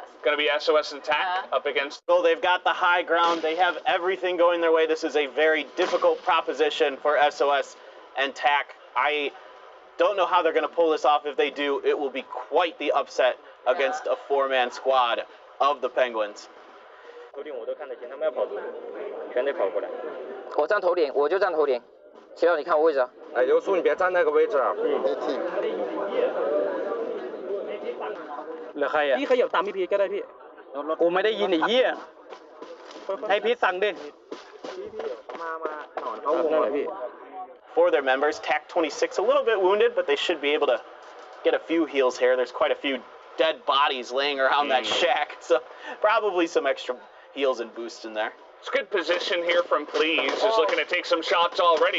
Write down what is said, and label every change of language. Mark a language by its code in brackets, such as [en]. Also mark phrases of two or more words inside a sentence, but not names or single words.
[en] Going to be SOS and TAC up against. So they've got the high ground. They have everything going their way. This is a very difficult proposition for SOS and TAC. I don't know how they're going to pull this off. If they do, it will be quite the upset against a 4-man squad of the Penguins. [zh] 头顶我都看得见，他们要跑出来，全得跑过来。我站头顶，我就站头顶。齐导，你看我位置啊。哎，刘叔，你別站那個位置啊。 [th] เหลือใครอ่ะพี่ขยับตามพี่พีก็ได้พี่กูไม่ได้ยินไอ้เหี้ยให้พี่สั่งดิมาหนอนเขาวงเลยพี่ [en] For their members, TAC 26 a little bit wounded, but they should be able to get a few heals here. There's quite a few dead bodies laying around that shack, so probably some extra heals and boosts in there. It's good position here from Please. Is looking to take some shots already.